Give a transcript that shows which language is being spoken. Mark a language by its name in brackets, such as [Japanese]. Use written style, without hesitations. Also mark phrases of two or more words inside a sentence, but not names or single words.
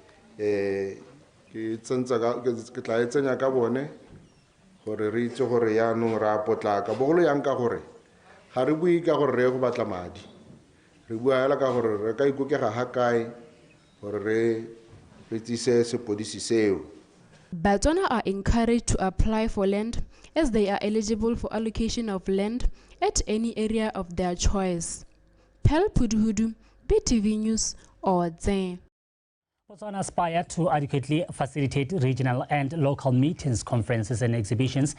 [Tswana] ke tla e tsenya ka bone gore re itse gore jaanong re a potlaka bogolo yang ka gore ga re bue ka gore re go batla madi re bua hela ka gore re ka ikokega ga kae gore re tsise sepodisi seo. [English] BOTSWANA are encouraged to apply for land as they are eligible for allocation of land at any area of their choice. Pel Puduhudu, BTV News, Odze. BOTSWANA aspire to adequately facilitate regional and local meetings, conferences and exhibitions.